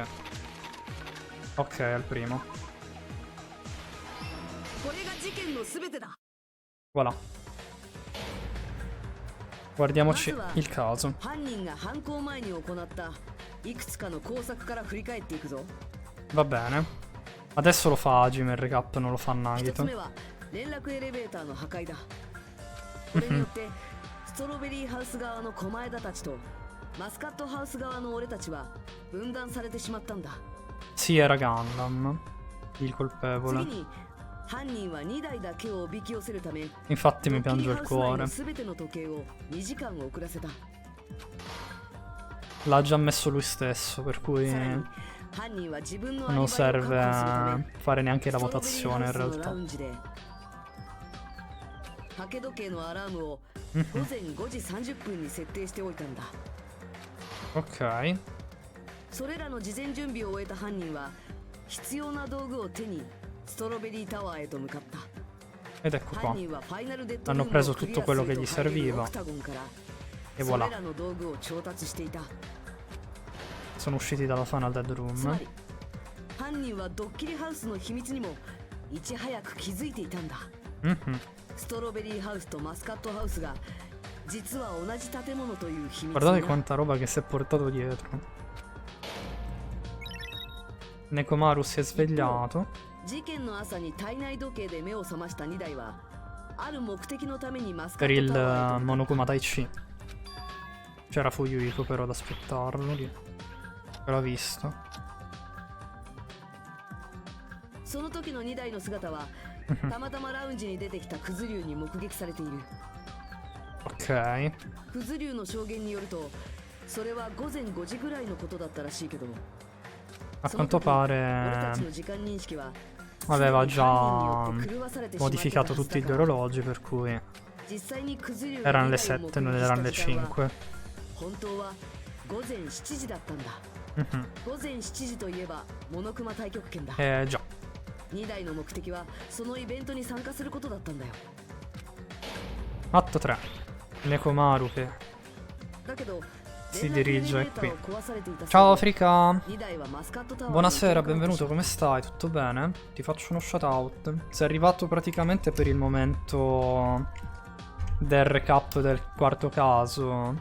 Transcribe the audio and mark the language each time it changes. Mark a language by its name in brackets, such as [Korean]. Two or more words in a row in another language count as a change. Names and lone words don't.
[Italian] Ok, è il primo. Voilà. Guardiamoci il caso. Va bene. Adesso lo fa Hajime il recap, non lo fa Nagito. [Japanese] 連絡エレベーターの破壊だ。これによってストロベリーハウス側の狛枝たちとマスカットハウス側の俺たちは分断されてしまったんだ。 [Italian] Sì, era Gundam il colpevole. [Japanese] 次に犯人は2台だけをおびき寄せるため [Italian] Infatti mi piange il cuore. [Japanese] 全ての時計を2時間遅らせた。 [Italian] L'ha già messo lui stesso, per cui non serve fare neanche la votazione in realtà. [Japanese] 掛け時計のアラームを午前5時30分に設定しておいたんだ。 [Italian] Ok. [Japanese] それらの事前準備を終えた犯人は必要な道具を手にストロベリータワーへと向かった。 [Italian] Ed ecco qua. Hanno preso tutto quello che gli serviva. E voilà. Sono usciti dalla Final Dead Room. [Japanese] 犯人はドッキリハウスの秘密にもいち早く気づいていたんだ。ストロベリーハウスとマスカットハウスが実は同じ建物という秘密。 [Italian] Guardate quanta roba che si è portato dietro. Nekomaru si è svegliato. [Japanese] 事件の朝に体内時計で目を覚ました2台はある目的のためにマスカ [Italian] Per [Japanese] ッ [Italian] il [Japanese] トタワーへと [Italian] Monokuma Daichi. C'era Fuyuhiko però ad aspettarlo lì. L'ha visto. [Japanese] その時の2台の姿はたまたまラウンジに出てきたクズ竜に目撃されている。 [Italian] Ok. [Japanese] クズ竜の証言によるとそれは午前5時ぐらいのことだったらしいけど [Italian] A quanto pare aveva già modificato tutti gli orologi, per cui Erano le 7, non erano le 5. Già. [Japanese] 2 台の目的はそのイベントに参加することだったんだよ。 [Italian] Atto 3. Nekomaru che [Japanese] だけど [Italian] si dirige qui. Ciao Africa. Buonasera, benvenuto, come stai? Tutto bene? Ti faccio uno shoutout. Sei arrivato praticamente per il momento del recap del quarto caso.